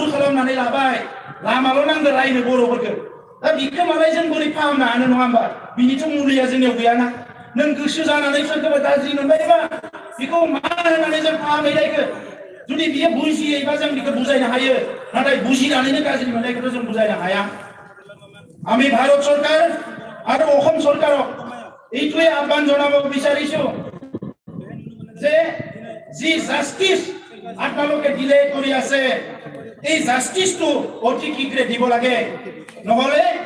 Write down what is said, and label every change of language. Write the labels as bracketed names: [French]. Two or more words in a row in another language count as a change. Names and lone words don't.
[Bodo] खालामनानै लाबाय लामाल' नांगौ रायनो बर'फोरखौ दा बिखौ मालाय जों बोरै फाहामनो हानो नङा होमबा बिनिथ' मुलिया जोंनियाव गैयाना नों गोसो जानानै सोरखौबा गाज्रि मोनबायबा बेखौ मा होननानै जों फाहामहैलायखो जुदि बियो बुजियोबा जों बेखौ बुजायनो हायो नाथाय बुजिनानैनो गाज्रि मोननायखौथ' जों बुजायनो हाया [Assamese] আমি ভারত সরকার আর অসম সরকারক এইটোৱে আহ্বান জনাব বিচাৰিছো যে যি জাস্টিস আপোনালোকে ডিলে কৰি আছে এই জাস্টিসটো অতি শীঘ্ৰে দিব লাগে নহলে